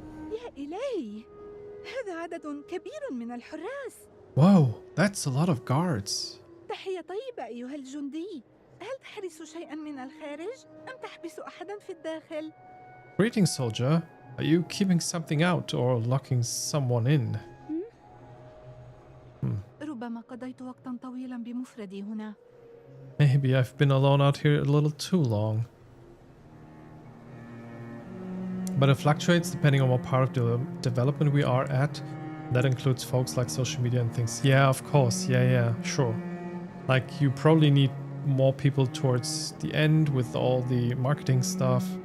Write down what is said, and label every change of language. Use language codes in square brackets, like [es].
[ar] يا إلهي، هذا عدد كبير من الحراس. [en] Whoa, that's a lot of guards. [ar] تحية طيبة أيها الجندي. هل تحرس شيئا من الخارج أم تحبس أحدا في الداخل؟ [en] Greetings, soldier. Are you keeping something out or locking someone in? [ar] ربما قضيت وقتا طويلا بمفردي هنا. [en] Maybe I've been alone out here a little too long. But it fluctuates depending on what part of the development we are at. That includes folks like social media and things. Yeah, of course. Yeah, sure. Like you probably need more people towards the end with all the marketing stuff.